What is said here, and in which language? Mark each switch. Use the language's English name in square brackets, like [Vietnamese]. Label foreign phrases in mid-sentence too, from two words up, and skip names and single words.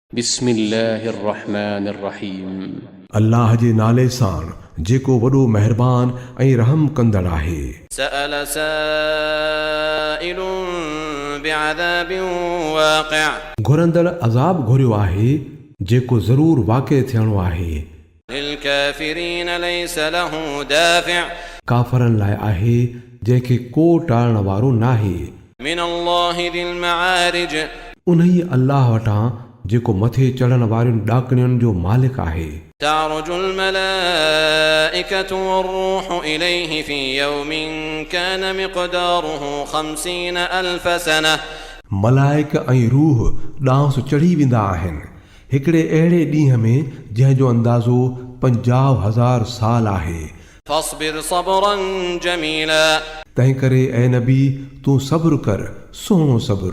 [Arabic] بسم الله الرحمن الرحيم. [Sindhi] अल्लाह जे नाले सां जेको वॾो महिरबान ऐं रहम कंदड़ आहे। [Arabic] سأل سائل بعذاب واقع, [Sindhi] घुरंदड़ अज़ाब घुरियो आहे जेको ज़रूर वाक़िअ थियणो आहे। [Arabic] للكافرين ليس له دافع, [Sindhi] काफ़रनि लाइ आहे जंहिंखे को टालण वारो नाहे। [Arabic] من الله ذي المعارج, [Sindhi] उन्ही अल्लाह वटां जेको मथे चढ़ण वारियुनि ॾाकणियुनि जो मालिक आहे। [Arabic] تعرج الملائكة والروح إليه في يوم كان مقداره 50 ألف سنة, [Sindhi] मलाइक ऐं रूह ॾांहुं चढ़ी वेंदा आहिनि हिकिड़े अहिड़े ॾींहं में जंहिंजो अंदाज़ो 50,000 साल आहे। [Arabic] فاصبر صبرا جميلا, [Sindhi] तंहिं करे ऐ नबी तूं सब्र कर, सुहिणो सब्र।